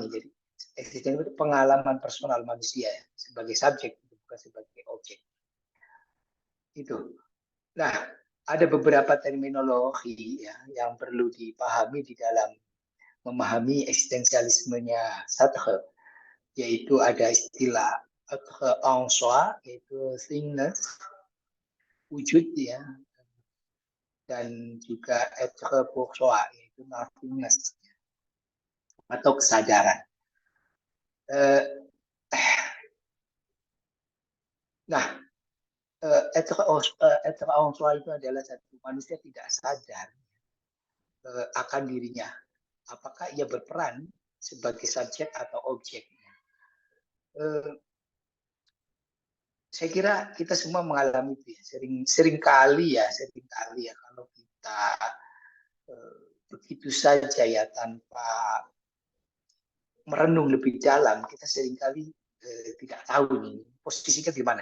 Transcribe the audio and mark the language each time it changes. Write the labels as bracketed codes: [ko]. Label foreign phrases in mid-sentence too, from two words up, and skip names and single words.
[id] Jadi eksistensi itu pengalaman personal manusia ya, sebagai subjek bukan sebagai objek. Itu. Nah, ada beberapa terminologi ya yang perlu dipahami di dalam memahami eksistensialismenya Sartre, yaitu ada istilah [fr] être en soi, [id] yaitu thingness, wujud ya, dan juga [fr] être pour soi, [id] yaitu nothingness atau kesadaran. Nah, [fr] être en soi [id] itu adalah satu manusia tidak sadar akan dirinya. Apakah ia berperan sebagai subjek atau objek? Saya kira kita semua mengalami itu ya. Sering kali ya kalau kita begitu saja ya tanpa merenung lebih dalam, kita seringkali tidak tahu nih posisi kita di mana.